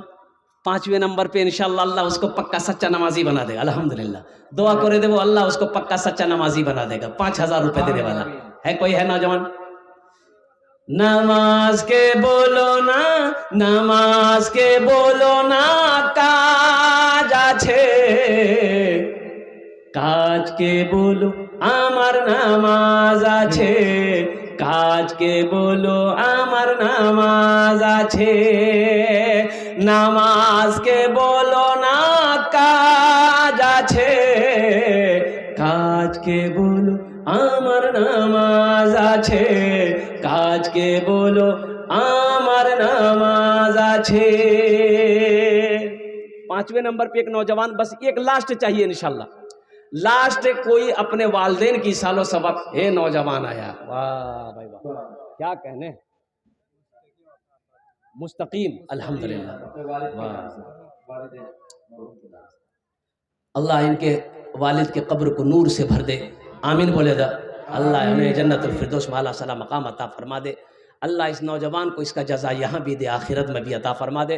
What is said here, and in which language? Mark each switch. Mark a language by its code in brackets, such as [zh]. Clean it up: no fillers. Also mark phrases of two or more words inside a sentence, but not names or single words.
[ur] 5ویں نمبر پہ انشاءاللہ اللہ اس کو پکا سچا نمازی بنا دے گا الحمدللہ۔ دعا کرے دے وہ اللہ اس کو پکا سچا نمازی بنا دے گا، 5000 روپے دینے والا ہے۔ کوئی ہے نوجوان؟ نماز کے بولو نا، نماز کے بولو نا [bn] কাজ আছে, কাজকে বলো আমার নামাজ আছে, কাজকে বলো আমার নামাজ আছে, নামাজকে বলো না কাজ আছে, কাজকে বলো আমার নামাজ আছে, কাজকে বলো আমার নামাজ আছে। [ur] 5वें نمبر پہ ایک نوجوان، بس ایک لاسٹ چاہیے انشاءاللہ، لاسٹ کوئی اپنے والدین کی سال و سبق۔ اے نوجوان آیا، واہ بھائی واہ، کیا کہنے، مستقیم الحمدللہ، اللہ ان کے والد کے قبر کو نور سے بھر دے، آمین بولے دا، اللہ انہیں [ar] جنت الفردوس [ur] میں اعلیٰ صلی مقام عطا فرما دے، اللہ اس نوجوان کو اس کا جزا یہاں بھی دے، آخرت میں بھی عطا فرما دے۔